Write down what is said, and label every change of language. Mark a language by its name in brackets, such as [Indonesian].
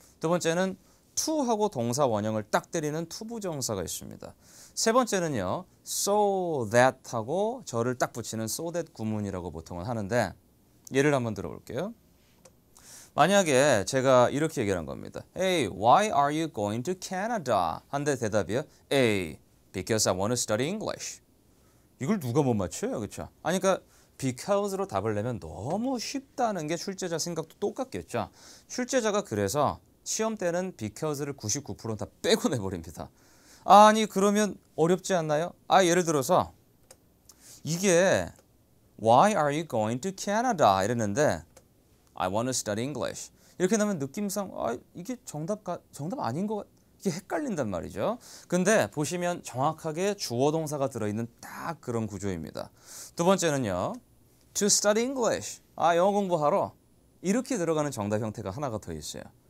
[Korean] 두 번째는 to하고 동사 원형을 딱 때리는 투부정사가 있습니다. 세 번째는요. so that하고 저를 딱 붙이는 so that 구문이라고 보통은 하는데 예를 한번 들어볼게요. 만약에 제가 이렇게 얘기한 겁니다. [English] Hey, why are you going to Canada? [Korean] 한데 대답이요. A. [English] Because I want to study English. [Korean] 이걸 누가 못 맞춰요? 그렇죠? 아니 그러니까 because로 답을 내면 너무 쉽다는 게 출제자 생각도 똑같겠죠. 출제자가 그래서 시험 때는 because를 99%는 다 빼고 내버립니다. 아니 그러면 어렵지 않나요? 예를 들어서 이게 [English] Why are you going to Canada? [Korean] 이랬는데 [English] I want to study English. [Korean] 이렇게 나면 느낌상 이게 정답 아닌 것 같... 이게 헷갈린단 말이죠. 근데 보시면 정확하게 주어 동사가 들어있는 딱 그런 구조입니다. 두 번째는요. [English] To study English. [Korean] 영어 공부하러. 이렇게 들어가는 정답 형태가 하나가 더 있어요.